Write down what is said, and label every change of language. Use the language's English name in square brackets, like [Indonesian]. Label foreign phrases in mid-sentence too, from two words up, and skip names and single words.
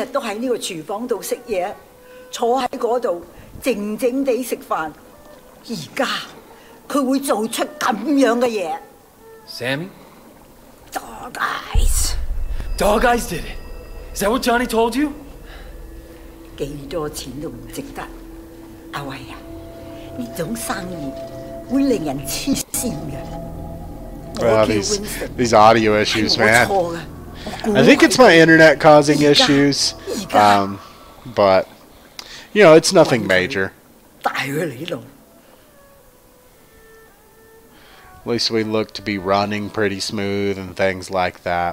[English] Sammy? Dog eyes. Dog Eyes did it. Is that what Johnny told you? [Cantonese] 幾多錢都唔值得。阿偉啊，呢種生意會令人黐線嘅。 [English] Well, these audio issues, man. I think it's my internet causing issues, but you know, it's nothing major. At least we look to be running pretty smooth and things like that.